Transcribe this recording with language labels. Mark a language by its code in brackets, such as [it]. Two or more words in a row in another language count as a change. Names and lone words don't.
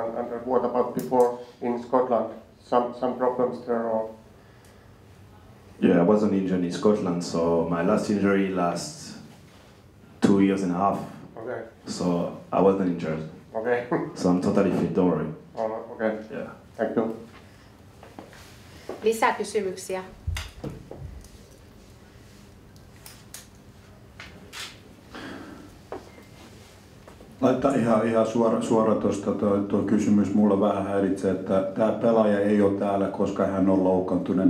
[en] And what about before in Scotland? Some problems there, or? Yeah, I wasn't injured in Scotland, so my last injury lasts 2.5 years. Okay. So I wasn't injured. Okay. So I'm totally fit, don't worry. Oh, Okay. Yeah. Thank you. [fi] Lisäkysymyksiä. Laittaa ihan suora tuosta tuo kysymys. Mulla vähän häiritsee, että tämä pelaaja ei ole täällä, koska hän on loukkaantuneena.